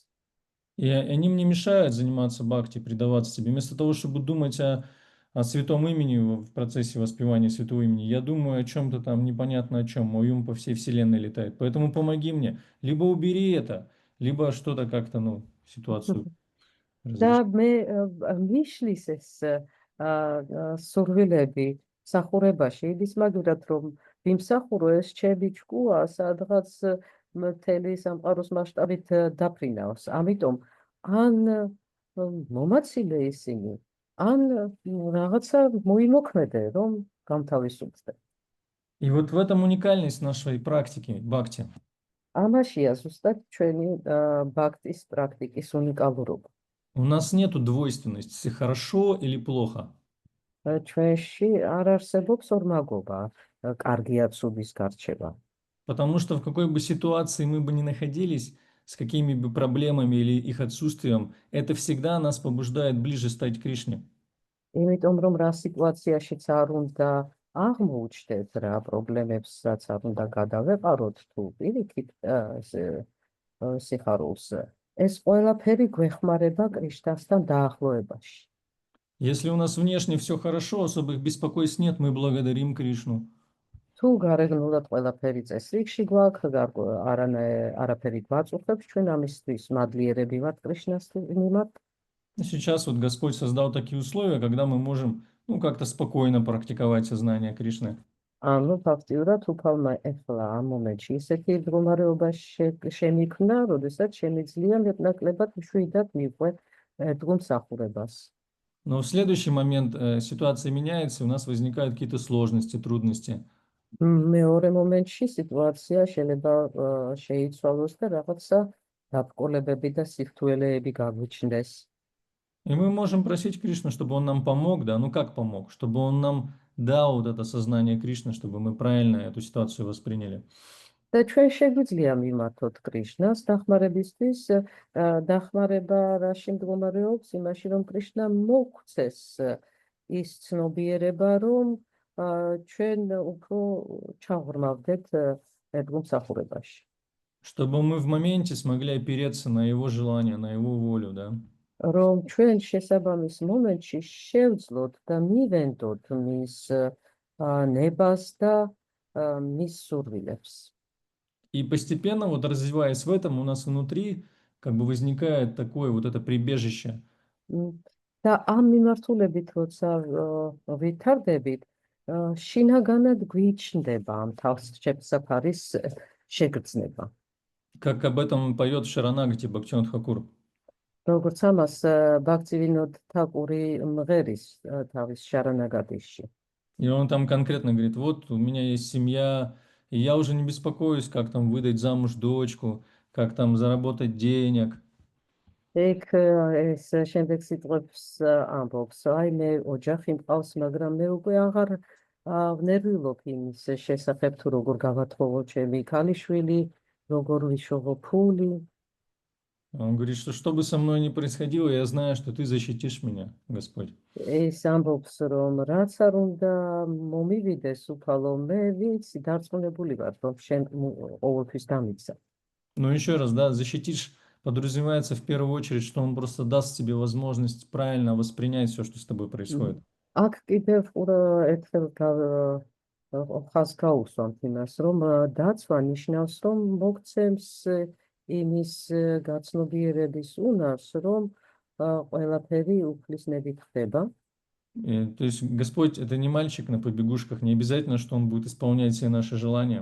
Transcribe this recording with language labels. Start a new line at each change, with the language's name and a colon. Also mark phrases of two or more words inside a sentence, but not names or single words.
Russian: И они мне мешают заниматься бхакти, предаваться себе. Вместо того, чтобы думать о святом имени в процессе воспевания святого имени, я думаю о чем-то там непонятно о чем. Мой ум по всей вселенной летает. Поэтому помоги мне. Либо убери это, либо что-то как-то, ситуацию და разреши.
Georgian: მე მიშლის ეს სურვილები მსახურებაში იდის, მაგრამ რომ ვიმსახურო ეს ჩემი ჭკუა სადღაც მთელი სამყაროს მასშტაბით დაფრინავს. ამიტომ ან მომაცილე ისინი, ან რაღაცა მოიმოქმედე, რომ გამთავისუფლდე.
Russian: И вот в этом уникальность нашей практики, бхакти.
Georgian: ამაშია ზუსტად ჩვენი ბhaktis პრაქტიკის უნიკალურობა.
Russian: У нас нету двойственности, хорошо или плохо.
Georgian: ჩვენში არ არსებობს ორმაგობა, კარგია ცუდის გარჩევა.
Russian: Потому что в какой бы ситуации мы бы ни находились, с какими бы проблемами или их отсутствием, это всегда нас побуждает ближе стать Кришне.
Georgian: იმიტომ რომ რა სიტუაციაშიც არ უნდა აღმოუჩნდეთ რა პრობლემებსაც არ უნდა გადავეყაროთ თუ პირიქით სიხარულს, ეს ყველაფერი გვეხმარება კრიშნასთან დაახლოებაში.
Russian: Если у нас внешне все хорошо, особых беспокойств нет, мы благодарим Кришну.
Georgian: თუ გარეგნულად ყველაფერი წესრიგში გვაქვს, არაფერი გვაწუხებს, ჩვენ ამისთვის მადლიერები ვართ კრიშნას მიმართ.
Russian: И сейчас вот Господь создал такие условия, когда мы можем, ну, как-то спокойно практиковать сознание Кришны.
Georgian: ანუ ფაქტიურად უფალმა ეხლა ამ მომენტში ისეთი მდგომარეობა შემიქმნა, როდესაც შემიძლია მეტნაკლებად მშვიდად მიყვე დგომსახურებას.
Russian: Но в следующий момент ситуация меняется, и у нас возникают какие-то сложности, трудности.
Georgian: მეორე მომენტში სიტუაცია შეიძლება შეიცვალოს და რაღაცა დაბრკოლებები და სირთულეები გაგვიჩნდეს.
Russian: И мы можем просить Кришну, чтобы он нам помог, да, ну как помог, чтобы он нам дал вот это сознание Кришны, чтобы мы правильно эту ситуацию восприняли.
Georgian: და ჩვენ შეგვიძლია მიმართოთ კრიშნას დახმარებისთვის, დახმარება რაში მდგომარეობს, იმაში რომ კრიშნა მოგცეს ის ცნობიერება, რომ ჩვენ უფრო ჩაღრმავდეთ დგომსახურებაში.
Russian: Чтобы мы в моменте смогли опереться на его желание, на его волю, да.
Georgian: რომ ჩვენ შესაბამის მომენტში შევძლოთ და მივენდოთ მის ნებას და მის სურვილებს.
Russian: И постепенно, вот развиваясь в этом, у нас внутри как бы возникает такое вот это прибежище.
Georgian: და ამ მიმართულებით როცა ვითარდებით, შინაგანად გვიჩნდება ამ თავშესაფარის შეგრძნება.
Russian: Как об этом поет Шаранагати Бхактивинод Тхакур.
Georgian: როგორც ამას ბაქცივინოდ თაკური მღერის თავის შარანაგადიში.
Russian: И он там конкретно говорит, вот у меня есть семья, и я уже не беспокоюсь, как там выдать замуж дочку, как там заработать денег.
Georgian: ეგ ეს შემდეგ სიტყვებს ამბობს, აი მე ოჯახი მყავს, მაგრამ მე უკვე აღარ ვნერვილობ იმის შესახებ, თუ როგორ გავათხოვო ჩემი ქალიშვილი, როგორ ვიშოვო ფული.
Russian: Он говорит, что бы со мной ни происходило, я знаю, что ты защитишь меня, Господь.
Georgian: ეს ამბობს, რომ რაც არ უნდა მომივიდეს უფალო, მე ვიცი, დარწმუნებული ვარ, რომ შენ ყოველთვის დამიცავ.
Russian: Но еще раз, да, защитишь подразумевается в первую очередь, что он просто даст тебе возможность правильно воспринять все, что с тобой происходит.
Georgian: აქ კიდევ ერთხელ ხას გაუსვამთ იმას, რომ დაცვა ნიშნავს, რომ მოგცემს იმის გაცნობიერების უნარს, რომ ყველაფერი უფლისნებით ხდება.
Russian: То есть Господь это не мальчик на побегушках, не обязательно, что он будет исполнять все наши желания.